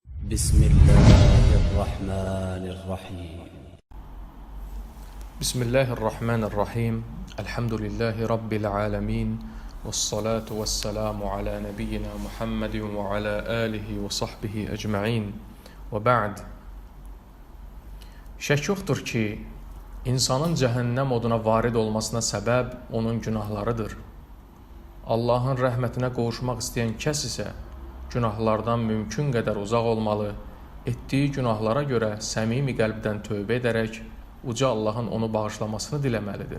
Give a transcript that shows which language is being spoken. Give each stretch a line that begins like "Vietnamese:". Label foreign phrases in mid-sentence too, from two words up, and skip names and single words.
Arabic: بسم الله الرحمن الرحيم بسم الله الرحمن الرحيم الحمد لله رب العالمين والصلاة والسلام على نبينا محمد وعلى آله وصحبه أجمعين وبعد.
Azerbaijani: Şək yoxdur ki, insanın cəhənnəm oduna varid olmasına səbəb onun günahlarıdır. Allahın rəhmətinə qovuşmaq istəyən kəs isə günahlardan mümkün qədər uzaq olmalı, etdiyi günahlara görə səmimi qəlbdən tövbə edərək uca Allahın onu bağışlamasını diləməlidir.